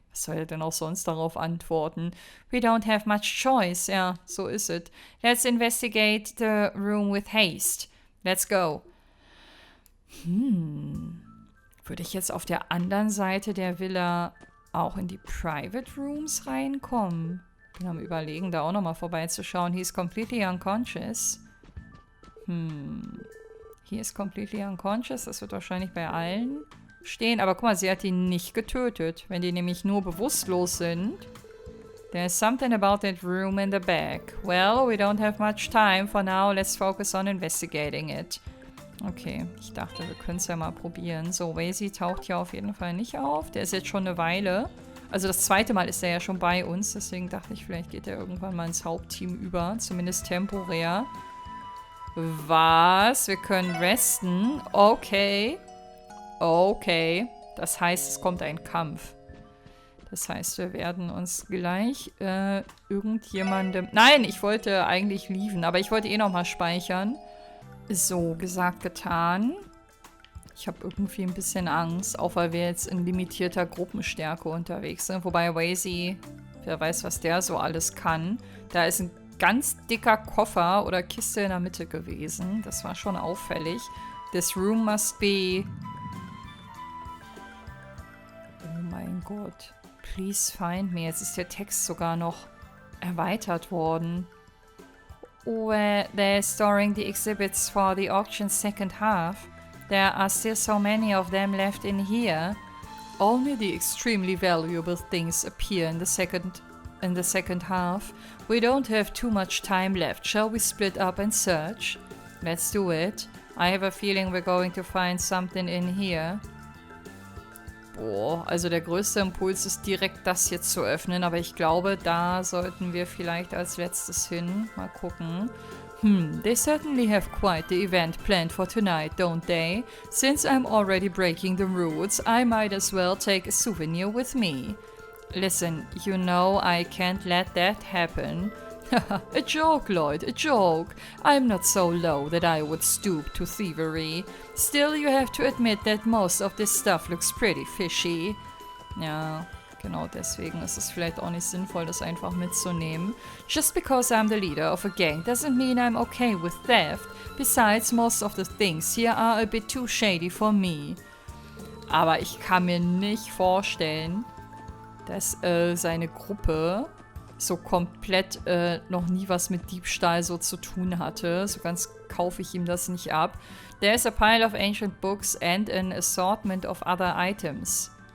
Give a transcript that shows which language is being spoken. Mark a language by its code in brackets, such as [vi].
[de] Was soll er denn auch sonst darauf antworten? [en] We don't have much choice. [de] Ja, so ist es. [en] Let's investigate the room with haste. Let's go. [de] Würde ich jetzt auf der anderen Seite der Villa auch in die Private Rooms reinkommen? Bin am Überlegen, da auch nochmal vorbeizuschauen. [en] He's completely unconscious. He is completely unconscious. [de] Das wird wahrscheinlich bei allen stehen. Aber guck mal, sie hat ihn nicht getötet. Wenn die nämlich nur bewusstlos sind. [en] There's something about that room in the back. Well, we don't have much time. For now, let's focus on investigating it. [de] Okay, ich dachte, wir können es ja mal probieren. So, Wazy taucht hier auf jeden Fall nicht auf. Der ist jetzt schon eine Weile. Also das zweite Mal ist er ja schon bei uns. Deswegen dachte ich, vielleicht geht er irgendwann mal ins Hauptteam über. Zumindest temporär. Was? Wir können resten? Okay. Okay. Das heißt, es kommt ein Kampf. Das heißt, wir werden uns gleich irgendjemandem... Nein, ich wollte eigentlich leaven, aber ich wollte eh nochmal speichern. So, gesagt, getan. Ich habe irgendwie ein bisschen Angst, auch weil wir jetzt in limitierter Gruppenstärke unterwegs sind. Wobei Wazy, wer weiß, was der so alles kann. Da ist ein ganz dicker Koffer oder Kiste in der Mitte gewesen. Das war schon auffällig. [en] This room must be... [de] Oh mein Gott. [en] Please find me. [de] Jetzt ist der Text sogar noch erweitert worden. [en] Where they're storing the exhibits for the auction's second half. There are still so many of them left in here. only the extremely valuable things appear in the second half. We don't have too much time left. Shall we split up and search? Let's do it. I have a feeling we're going to find something in here. [de] Boah, also der größte Impuls ist direkt das hier zu öffnen, aber ich glaube, da sollten wir vielleicht als letztes hin. Mal gucken. [en] They certainly have quite the event planned for tonight, don't they? Since I'm already breaking the rules, I might as well take a souvenir with me. Listen, you know I can't let that happen. A joke, Lloyd, a joke. I'm not so low that I would stoop to thievery. Still, you have to admit that most of this stuff looks pretty fishy. [de] Ja, genau deswegen ist es vielleicht auch nicht sinnvoll, das einfach mitzunehmen. [en] Just because I'm the leader of a gang doesn't mean I'm okay with theft. Besides, most of the things here are a bit too shady for me. [de] Aber ich kann mir nicht vorstellen, dass seine Gruppe so komplett noch nie was mit Diebstahl so zu tun hatte. So ganz kaufe ich ihm das nicht ab. [en] There's a pile of ancient books and an assortment of other items.